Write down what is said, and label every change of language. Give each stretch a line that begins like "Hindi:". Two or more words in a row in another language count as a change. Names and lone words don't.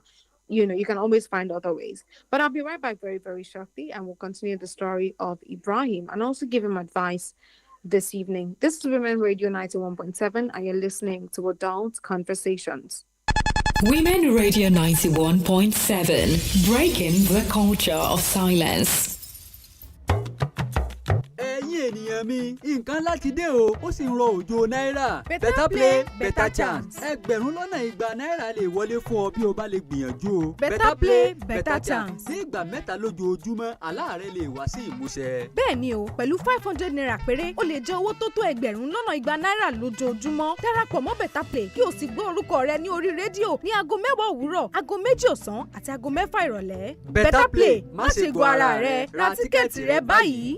English: You can always find other ways. But I'll be right back very, very shortly, and we'll continue the story of Ibrahim and also give him advice this evening. This is Women Radio 91.7, and you're listening to Adult Conversations. Women Radio 91.7, breaking the culture of silence.
Yoruba: ènìyàn mi nǹkan láti dé o ó sì ń rọ òjò náírà
English: better play better chance
Yoruba: ẹgbẹ̀rún lọ́nà igba náírà lè wọlé fún ọ bí o bá lè gbìyànjú o
English: better play better chance.
Yoruba: ní ìgbà mẹ́ta lójoojúmọ́ àlá rẹ lè wá sí ìmúṣẹ. bẹ́ẹ̀ ni o pẹ̀lú 500 naira péré o lè jẹ owó tó tó ẹgbẹ̀rún lọ́nà igba náírà lójoojúmọ́ darapọ̀ mọ́
English: better play
Yoruba: kí o sì gbọ́ orúkọ rẹ ní orí rédíò ní aago 10 òwúrọ̀ aago 2 ọ̀sán àti aago 6 ìrọ̀lẹ́.
English: better play
Yoruba: má ṣe gbọ́ ara rẹ ra tíkẹ́ẹ̀tì rẹ báyìí.